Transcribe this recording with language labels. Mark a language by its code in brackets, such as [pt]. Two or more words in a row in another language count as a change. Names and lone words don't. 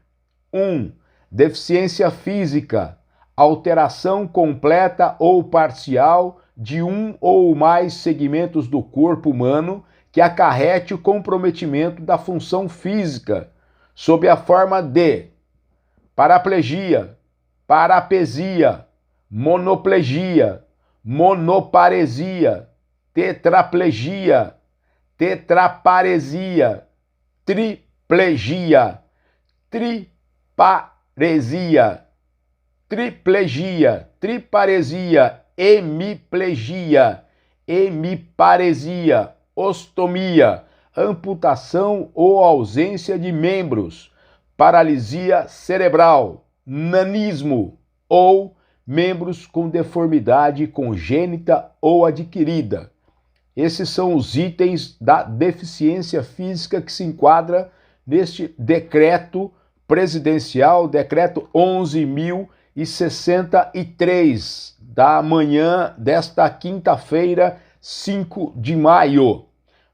[pt] 1. Deficiência física, alteração completa ou parcial de um ou mais segmentos do corpo humano que acarrete o comprometimento da função física, sob a forma de paraplegia, parapesia, monoplegia, monoparesia, tetraplegia, tetraparesia, triplegia, triparesia, triplegia, triparesia, hemiplegia, hemiparesia, ostomia, amputação ou ausência de membros, paralisia cerebral, nanismo ou membros com deformidade congênita ou adquirida. Esses são os itens da deficiência física que se enquadra neste decreto presidencial, decreto 11.063, da manhã desta quinta-feira, 5 de maio.